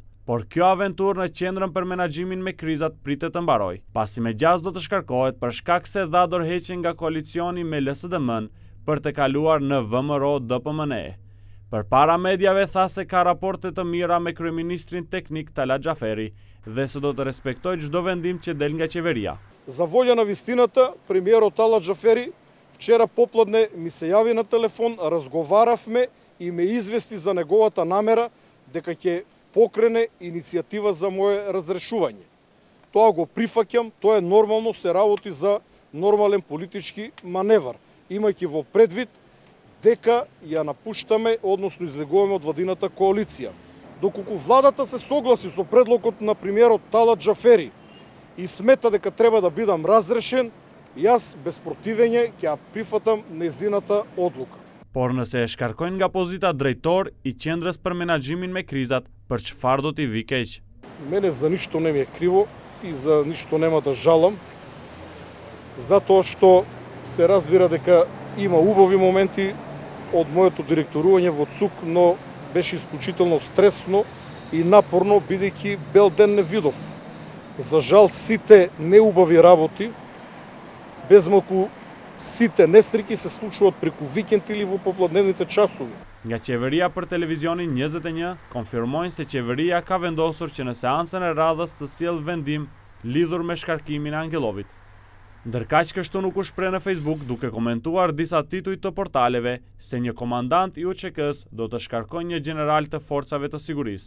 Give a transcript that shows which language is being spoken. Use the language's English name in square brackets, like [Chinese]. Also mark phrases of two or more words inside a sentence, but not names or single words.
[Albanian] Por kjo aventurë në Qendrën për Menaxhimin me Krizat pritet të mbarojë, pasi me gjaz do të shkarkohet për shkak se dha dorëheqje nga koalicioni me LSDM-n për të kaluar në VMRO-DPMNE. Përpara mediave tha se ka raporte të mira me kryeministrin teknik Talat Xhaferi dhe se do të respektojë çdo vendim që del nga qeveria. [Macedonian] За воля на вистината, премиерот Талат Джафери вчера попладне ми се јави на телефон, разговаравме и ме извести за неговата намера дека ќе покрене иницијатива за мое разрешување. Тоа го прифаќам, тоа е нормално, се работи за нормален политички маневар, имајќи во предвид дека ја напуштаме, односно излегуваме од владината коалиција. Доколку владата се согласи со предлогот на премиерот Талат Джафери и смета дека треба да бидам разрешен, јас без противење ќе ја прифатам нејзината одлука. [Albanian] Por nëse e shkarkojnë nga pozita drejtor i Qendrës për Menaxhimin me Krizat, për çfarë do t'i vi keq? [Macedonian] Мене за ништо не ми е криво и за ништо нема да жалам, затоа што се разбира дека има убави моменти од моето директорување во ЦУК, но беше исклучително стресно и напорно, бидејќи бел ден не видов. За жал, сите неубави работи, без малку сите несреќи се случуваат преку викенд или во попладневните часови. [Albanian] Nga qeveria për televizionin 21 konfirmojnë se qeveria ka vendosur që në seancën e radhës të sjellë vendim lidhur me shkarkimin e Angelovit. Ndërkaq kështu nuk u shpreh në Facebook duke komentuar disa tituj të portaleve se një komandant i UÇK-s do të shkarkojë një general të forcave të sigurisë.